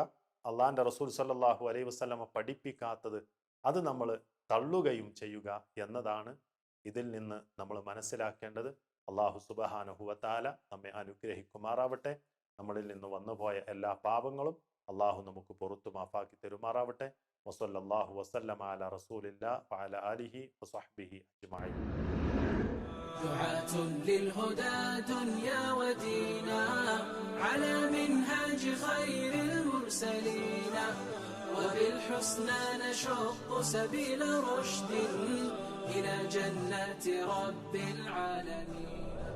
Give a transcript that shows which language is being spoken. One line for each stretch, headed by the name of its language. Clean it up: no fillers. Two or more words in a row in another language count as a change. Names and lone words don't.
Malayalam: അള്ളാഹിൻ്റെ റസൂൽ
Arabic: صلى الله عليه وسلم
Malayalam: പഠിപ്പിക്കാത്തത് അത് നമ്മൾ തള്ളുകയും ചെയ്യുക എന്നതാണ് ഇതിൽ നിന്ന് നമ്മൾ മനസ്സിലാക്കേണ്ടത്. അള്ളാഹു
Arabic: سبحانه وتعالى
Malayalam: നമ്മെ അനുഗ്രഹിക്കുമാറാവട്ടെ. നമ്മളിൽ നിന്ന് വന്നുപോയ എല്ലാ പാപങ്ങളും അള്ളാഹു നമുക്ക് പുറത്തു മാഫാക്കി തരുമാറാവട്ടെ.
Arabic: وصلى الله وسلم على رسول الله وعلى آله وصحبه أجمعين. دعاة للهدى دنيا ودينا على منهاج خير المرسلين وبالحسنى نشق سبيل رشد إلى جنات رب العالمين.